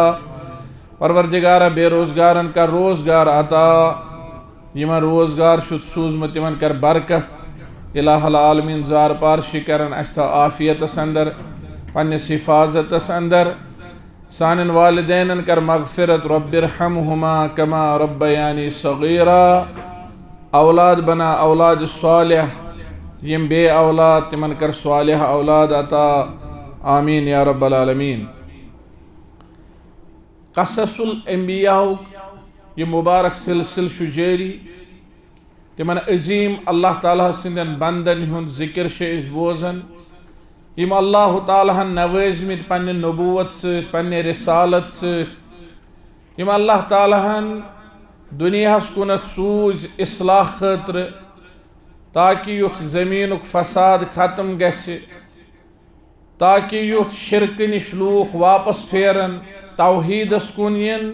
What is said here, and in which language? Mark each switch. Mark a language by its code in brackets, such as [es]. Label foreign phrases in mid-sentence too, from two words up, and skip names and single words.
[ks] परवरदिगारा बेरोजगारन कर रोजगार अता, यमन रोजगार शुद सूजमत तिमन कर बरकत। [ar] إله العالمين [ks] जार पारशी करन अस्ता आफियत अंदर पन्निस हिफाजत अंदर। सानन वालिदैन कर मगफिरत, [ar] رب ارحمهما كما ربياني صغيرا. [ks] औलाद बना औलाद सालिह, यम बे औलाद तिमन कर सालिह औलाद अता, [ar] آمين يا رب العالمين. [ks] क़ससुल अंबिया ये मुबारक सिलसिल जारी, तिमन अजीम अल्लाह ताला सिंदन बंदन हुंद जिक्र इस बोजन, यम अल्लाह ताला नवाज़मित पन्ने नबूवत सत पन्ने रिसालत सत। यम अल्लाह ताला दुनियास कुनत सूज इस्लाह खतर, ताकि युथ ज़मीनुक फसाद खत्म गछ, ताकि युथ शिरक निश लूख वापस फेरन, तौहीदस कुन यन।